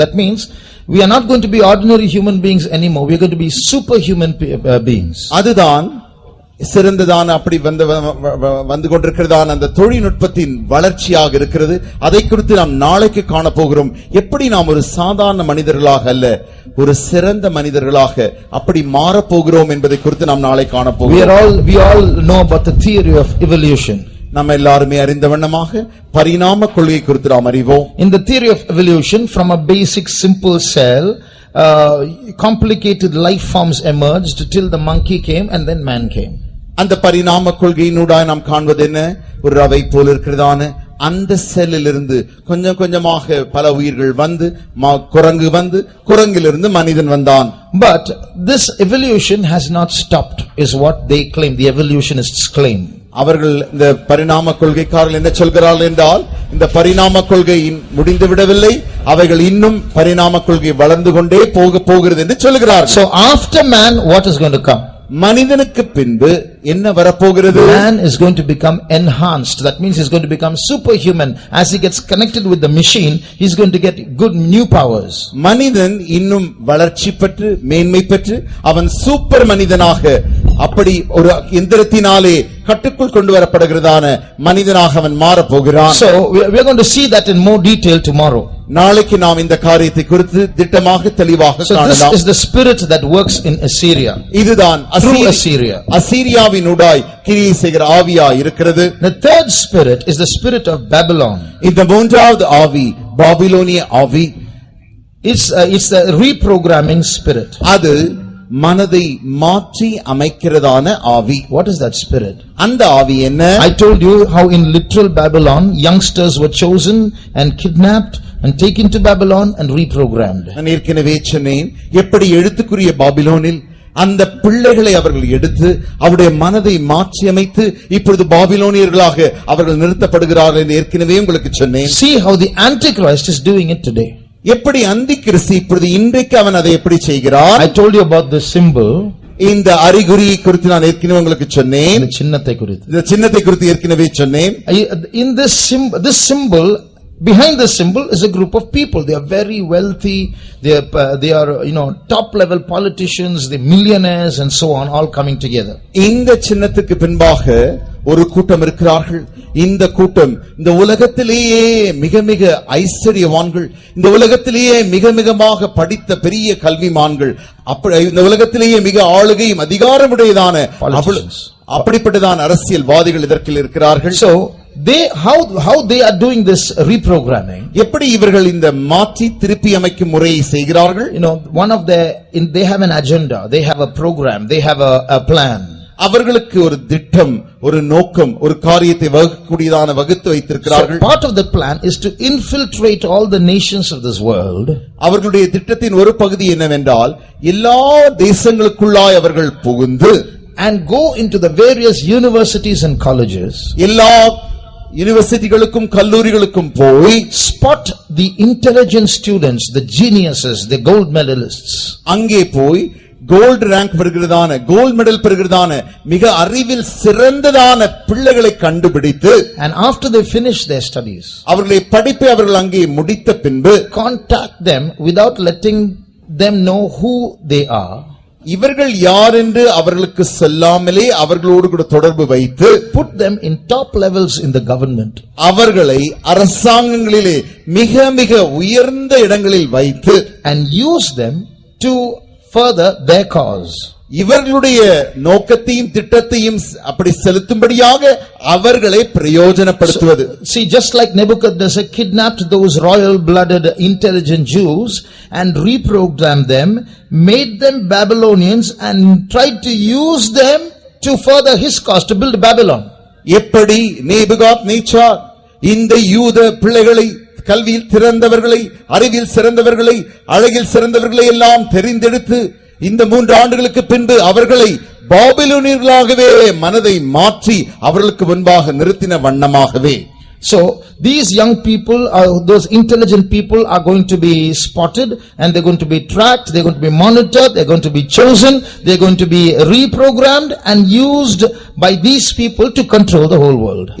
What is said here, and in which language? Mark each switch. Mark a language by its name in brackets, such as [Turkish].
[English] That means we are not going to be ordinary human beings anymore. We are going to be superhuman beings. [Tamil] அதுதான் சிறந்ததான அப்படி வந்து கொண்டிருக்கிறதான அந்த தொழில்நுட்பத்தின் வளர்ச்சியாக இருக்கிறது. அதை குறித்து நாம் நாளைக்கு காண போகிறோம். எப்படி நாம் ஒரு சாதாரண மனிதர்களாக அல்ல, ஒரு சிறந்த மனிதர்களாக அப்படி மாறப் போகிறோம் என்பதை குறித்து நாம் நாளை காண போகிறோம். [English] We all know about the theory of evolution. [Tamil] நம்ம எல்லாருமே அறிந்த வண்ணமாக பரிணாம கொள்கை குறித்து நாம் அறிவோம். [English] In the theory of evolution, from a basic simple cell, complicated life forms emerged till the monkey came and then man came. [Tamil] அந்த பரிணாம கொள்கையினூடாக நாம் காண்பது என்ன? ஒரு ரவை போல இருக்கிறதான அந்த செல்லிலிருந்து கொஞ்சம் கொஞ்சமாக பல உயிர்கள் வந்து, குரங்கு வந்து, குரங்கிலிருந்து மனிதன் வந்தான். [English] But this evolution has not stopped, is what they claim, the evolutionists claim. [Tamil] அவர்கள் இந்த பரிணாம கொள்கைக்காரர்கள் என்ன சொல்கிறார்கள் என்றால், இந்த பரிணாம கொள்கை முடிந்து விடவில்லை, அவைகள் இன்னும் பரிணாம கொள்கை வளர்ந்து கொண்டே போகிறது என்று சொல்கிறார்கள். [English] So after man, what is going to come? [Tamil] மனிதனுக்கு பின்பு என்ன வரப்போகிறது? [English] Man is going to become enhanced. That means he's going to become superhuman. As he gets connected with the machine, he's going to get good new powers. [Tamil] மனிதன் இன்னும் வளர்ச்சி பெற்று மேன்மை பெற்று அவன் சூப்பர் மனிதனாக, அப்படி ஒரு எந்திரத்தினாலே கட்டுக்குள் கொண்டு வரப்படுகிறதான மனிதனாக அவன் மாறப் போகிறான். [English] So we are going to see that in more detail tomorrow. [Tamil] நாளைக்கு நாம் இந்த காரியத்தை குறித்து திட்டமாக தெளிவாக [English] So this [Tamil] காணலாம். [English] is the spirit that works in Assyria. [Tamil] இதுதான் [English] Through Assyria. [Tamil] அசீரியாவினூடாய் கிரியை செய்கிற ஆவியா இருக்கிறது. [English] The third spirit is the spirit of Babylon. [Tamil] இந்த மூன்றாவது ஆவி பாபிலோனிய ஆவி. [English] It's the reprogramming spirit. [Tamil] அது மனதை மாற்றி அமைக்கிறதான ஆவி. [English] What is that spirit? [Tamil] அந்த ஆவி என்ன? [English] I told you how in literal Babylon youngsters were chosen and kidnapped and taken to Babylon and reprogrammed. [Tamil] நான் ஏற்கனவே சொன்னேன் எப்படி எழுத்துக்குரிய பாபிலோனில் அந்த பிள்ளைகளை அவர்கள் எடுத்து அவருடைய மனதை மாற்றி அமைத்து இப்பொழுது பாபிலோனியர்களாக அவர்கள் நிறுத்தப்படுகிறார்கள் என்று ஏற்கனவே உங்களுக்கு சொன்னேன். [English] See how the Antichrist is doing it today. [Tamil] எப்படி அந்தி கிறிஸ்து இப்பொழுது இன்றைக்கு அவன் அதை எப்படி செய்கிறார்? [English] I told you about the symbol. [Tamil] இந்த அறிகுறியை குறித்து நான் ஏற்கனவே உங்களுக்கு சொன்னேன். இந்த சின்னத்தை குறித்து. இந்த சின்னத்தை குறித்து ஏற்கனவே சொன்னேன். [English] In this symbol, behind this symbol is a group of people. They are very wealthy. They are top level politicians, the millionaires and so on, all coming together. [Tamil] இந்த சின்னத்துக்கு பின்பாக ஒரு கூட்டம் இருக்கிறார்கள். இந்த கூட்டம் இந்த உலகத்திலேயே மிக மிக ஐஸ்வர்யவான்கள், இந்த உலகத்திலேயே மிக மிகமாக படித்த பெரிய கல்விமான்கள், இந்த உலகத்திலேயே மிக ஆளுகையும் அதிகாரமுடையதான அப்படிப்பட்டதான அரசியல்வாதிகள் இதற்கில் இருக்கிறார்கள். [English] So how they are doing this reprogramming? [Tamil] எப்படி இவர்கள் இந்த மாற்றி திருப்பி அமைக்கும் முறையை செய்கிறார்கள்? [English] They have an agenda, they have a program, they have a plan. [Tamil] அவர்களுக்கு ஒரு திட்டம், ஒரு நோக்கம், ஒரு காரியத்தை வகுக்கக்கூடியதான வகுத்து வைத்திருக்கிறார்கள். [English] So part of the plan is to infiltrate all the nations of this world. [Tamil] அவர்களுடைய திட்டத்தின் ஒரு பகுதி என்னவென்றால் எல்லா தேசங்களுக்குள்ளாய் அவர்கள் புகுந்து [English] and go into the various universities and colleges. [Tamil] எல்லா யூனிவர்சிட்டிகளுக்கும் கல்லூரிகளுக்கும் போய் [English] spot the intelligent students, the geniuses, the gold medalists. [Tamil] அங்கே போய் [English] gold rank [Tamil] பெறுகிறதான, [English] gold medal [Tamil] பெறுகிறதான, மிக அறிவில் சிறந்ததான பிள்ளைகளை கண்டுபிடித்து [English] and after they finish their studies, [Tamil] அவர்களுடைய படிப்பை அவர்கள் அங்கே முடித்த பின்பு [English] contact them without letting them know who they are. [Tamil] இவர்கள் யார் என்று அவர்களுக்கு சொல்லாமலே அவர்களோடு கூட தொடர்பு வைத்து [English] put them in top levels in the government. [Tamil] அவர்களை அரசாங்கங்களிலே மிக மிக உயர்ந்த இடங்களில் வைத்து [English] and use them to further their cause. [Tamil] இவர்களுடைய நோக்கத்தையும் திட்டத்தையும் அப்படி செலுத்தும்படியாக அவர்களை பிரயோஜனப்படுத்துவது. [English] See, just like Nebuchadnezzar kidnapped those royal blooded intelligent Jews and reprogrammed them, made them Babylonians and tried to use them to further his cause, to build Babylon. [Tamil] எப்படி Nebuchadnezzar இந்த யூத பிள்ளைகளை, கல்வியில் சிறந்தவர்களை, அறிவில் சிறந்தவர்களை, அழகில் சிறந்தவர்களை எல்லாம் தெரிந்தெடுத்து இந்த 3 ஆண்டுகளுக்கு பின்பு அவர்களை பாபிலோனியர்களாகவே மனதை மாற்றி அவர்களுக்கு முன்பாக நிறுத்தின வண்ணமாகவே. [English] So these young people, those intelligent people are going to be spotted and they're going to be tracked, they're going to be monitored, they're going to be chosen, they're going to be reprogrammed and used by these people to control the whole world.